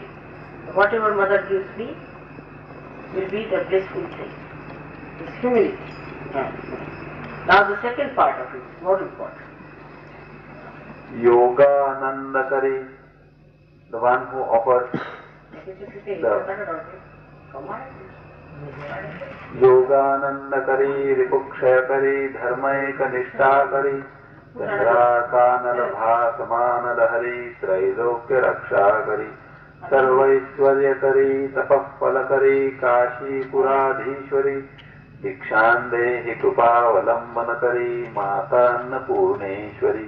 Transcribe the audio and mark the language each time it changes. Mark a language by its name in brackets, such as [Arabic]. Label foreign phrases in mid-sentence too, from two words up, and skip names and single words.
[English] Whatever mother gives me will be the blissful thing. It's humility. Now the second part of it is more important. Yoganandakari, the one who offers [Sanskrit] योगानन्दकरी रिपुक्षयकरी धर्मैकनिष्ठाकरी चन्द्रार्कानलभासमानलहरी त्रैलोक्यरक्षाकरी सर्वैश्वर्यकरी तपःफलकरी काशीपुराधीश्वरी भिक्षां देहि कृपावलम्बनकरी माता अन्नपूर्णेश्वरी.